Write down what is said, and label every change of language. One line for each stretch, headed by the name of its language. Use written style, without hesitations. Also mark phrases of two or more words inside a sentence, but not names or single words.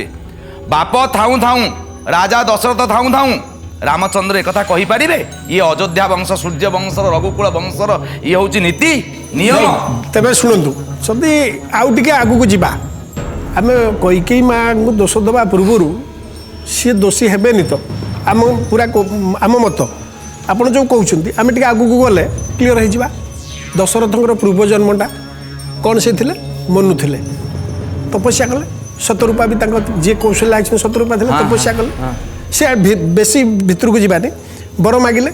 Odia: ବାପ ଥାଉଁ ଥାଉଁ, ରାଜା ଦଶରଥ ଥାଉଁ ଥାଉଁ ରାମଚନ୍ଦ୍ର ଏକଥା କହିପାରିବେ? ଇଏ ଅଯୋଧ୍ୟା ବଂଶ, ସୂର୍ଯ୍ୟ ବଂଶର, ରଘୁକୁଳ ବଂଶର ଇଏ ହେଉଛି ନୀତି ନିୟମ। ତେବେ ଶୁଣନ୍ତୁ, ଯଦି ଆଉ ଟିକେ ଆଗକୁ ଯିବା, ଆମେ କୈକେୟୀ ମାଆଙ୍କୁ ଦୋଷ ଦେବା ପୂର୍ବରୁ ସିଏ ଦୋଷୀ ହେବେନି ତ? ଆମ ପୂରା ଆମ ମତ ଆପଣ ଯେଉଁ କହୁଛନ୍ତି ଆମେ ଟିକେ ଆଗକୁ ଗଲେ କ୍ଲିଅର ହେଇଯିବା। ଦଶରଥଙ୍କର ପୂର୍ବ ଜନ୍ମଟା କ'ଣ ସେ ଥିଲେ? ମନୁ ଥିଲେ, ତପସ୍ୟା କଲେ। ଶତରୂପା ବି ତାଙ୍କ ଯିଏ କୌଶଲ୍ୟା ଆଇଛନ୍ତି ଶତରୂପା ଥିଲେ, ତପସ୍ୟା କଲେ। ସେ ବେଶୀ ଭିତରକୁ ଯିବାନି, ବର ମାଗିଲେ।